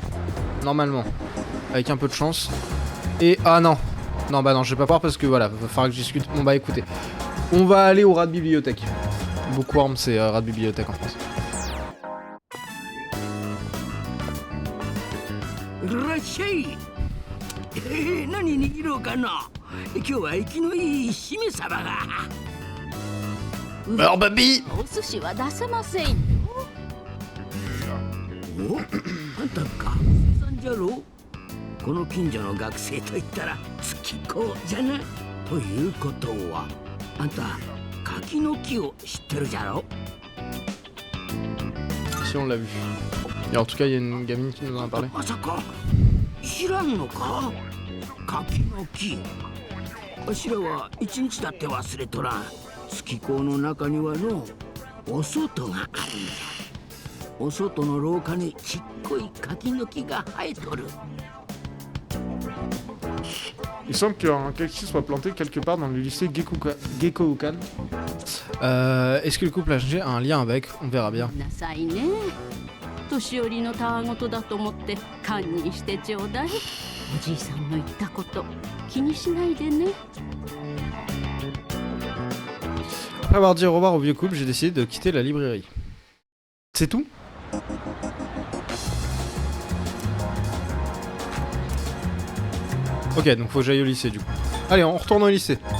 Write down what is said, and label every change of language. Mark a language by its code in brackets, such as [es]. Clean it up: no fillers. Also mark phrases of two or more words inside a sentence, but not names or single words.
[fr] Normalement. Avec un peu de chance. Et... ah non. Non bah non, je vais pas pouvoir parce que voilà, va falloir que je discute. Bon bah écoutez. On va aller au rat de bibliothèque. Bookworm c'est rat de bibliothèque en France. [ja] っしゃい。何握ろうかな。今日は生きのいいしめ鯖が。 [fr] Alors baby [ja] お寿司は出せませんよ。お、あんた学生さんじゃろ。この近所の学生といったら月子じゃな。ということはあんた柿の木を知ってるじゃろ。 [fr] Si on l'a vu. Et en tout cas, il y a une gamine qui nous en a parlé. [ja] まさか知らんのか。柿の木。わしらは一日だって忘れとらん。月子の中にはのお外があるんじゃ。お外の廊下にちっこい柿の木が生えとる。 [fr] Il semble qu'un kaki soit planté quelque part dans le lycée Gekkoukan. Est-ce que le couple âgé a un lien avec? On verra bien. [ja] なさいね。年寄りのたわごとだと思って堪忍してちょうだい。おじいさんの言ったこと気にしないでね。 [fr] Après avoir dit au revoir au vieux couple, j'ai décidé de quitter la librairie. C'est tout? Ok, donc faut que j'aille au lycée du coup. Allez, on retourne au lycée.